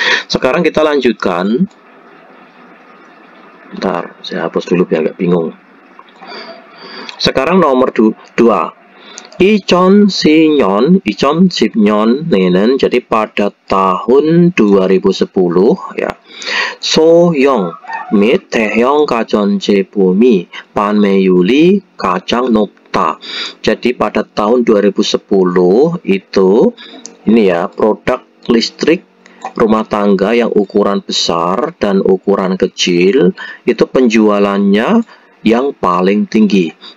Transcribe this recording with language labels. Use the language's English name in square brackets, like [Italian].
[Indonesian] Sekarang kita lanjutkan. Bentar, saya hapus dulu biar nggak bingung. Sekarang nomor 2. [Korean] 2010년 내는 [Indonesian] jadi pada tahun 2010 ya. [Korean] 소형 및 대형 가전제품이 판매율이 가장 높다. [Indonesian] Jadi pada tahun 2010 itu ini ya, produk listrik rumah tangga yang ukuran besar dan ukuran kecil itu penjualannya yang paling tinggi.